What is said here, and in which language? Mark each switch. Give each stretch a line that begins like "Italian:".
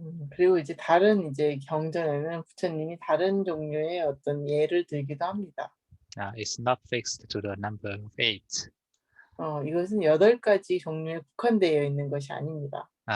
Korean: 그리고 이제 다른 이제 경전에는 부처님이 다른 종류의 어떤 예를 들기도 합니다.
English: It's not fixed to the number of 8.
Korean: 이것은 8가지 종류에 국한되어 있는 것이 아닙니다.